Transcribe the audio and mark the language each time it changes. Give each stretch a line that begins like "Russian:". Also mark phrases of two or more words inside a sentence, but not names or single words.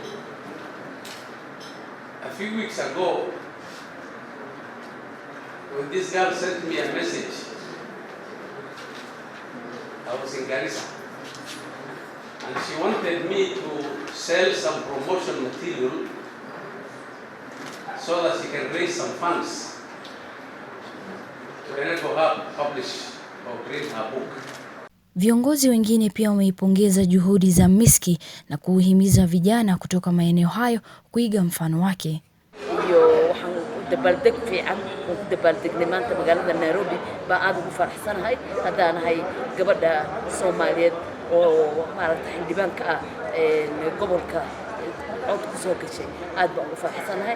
English: A few weeks ago, when this girl sent me a message, I was in Garissa, and she wanted me to sell some promotion material so that she can raise some funds to enable her to publish or print her book.
Swahili: Viongozi wengine pia wameipongeza juhudi za Miski na kuhimiza vijana kutoka maeneo hayo kuiga mfano wake.
Somali: dabaaldeg fiican oo ku dabaaldegnay maanta magaalada Nairobi baa aad ugu faraxsanahay haddaan ahay gabadha Soomaaliyeed oo maaragtay xildhibaanka ah gobolka cod ku soo gashay aad baan ugu faraxsanahay.